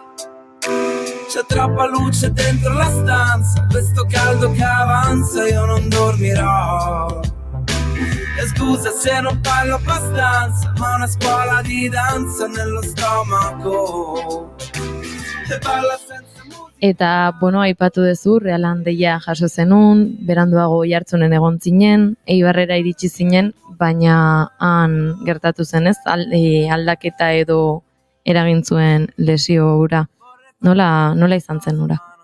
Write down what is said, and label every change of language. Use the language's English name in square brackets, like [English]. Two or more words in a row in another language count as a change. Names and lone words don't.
[Italian] C'è troppa luce dentro la stanza, questo caldo che avanza io non dormirò. E scusa se non parlo abbastanza, ma una scuola di danza nello stomaco. E balla senza [Basque] Eta, bueno, aipatu duzu, Realan deia jaso zenun, beranduago Oiartzunen egon zinen, Eibarrera iritsi zinen, baina han gertatu zenez, aldaketa edo eragin zuen lesio hura. Nola izan zen hura?